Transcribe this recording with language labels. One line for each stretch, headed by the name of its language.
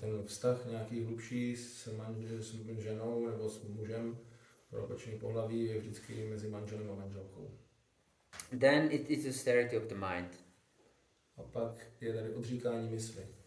Czech: Ten vztah nějaký hlubší s ženou nebo s mužem pro opačný pohlaví je vždycky mezi manželem a manželkou.
English: Then it is austerity of the mind.
Czech: A pak je tady odříkání mysli.